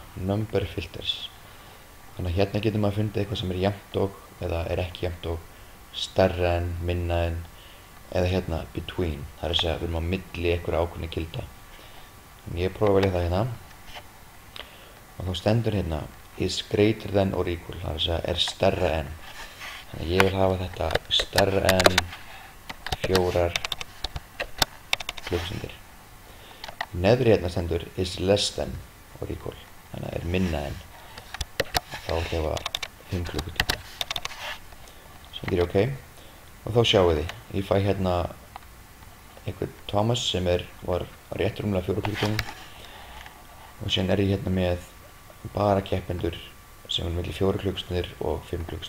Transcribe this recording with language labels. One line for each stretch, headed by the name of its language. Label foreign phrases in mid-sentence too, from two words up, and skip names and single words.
English: Number filters.
Icelandic: Þannig að hérna getur maður fundið eitthvað sem er jafnt og eða er ekki jafnt og, stærra en, minna en, eða hérna between. Það er að segja að við erum á milli einhverja ákveðinna gilda. Ég prófa að velja það hérna og þá stendur hérna
English: is greater than or equal.
Icelandic: Það er að segja er stærra en. Þannig að ég vil hafa þetta stærra en 4 klukkustundir. Neðri hérna stendur
English: is less than or equal.
Icelandic: Þannig að er minna en. Þá ætla ég að 5 klukkustundir. Sem gerir OK og þá sjáum við ég fæ hérna einhvern Thomas sem var rétt rúmlega 4 klukkustundir og síðan er ég hérna með bara keppendur sem er milli 4 klukkustundir og 5 klukkustundir.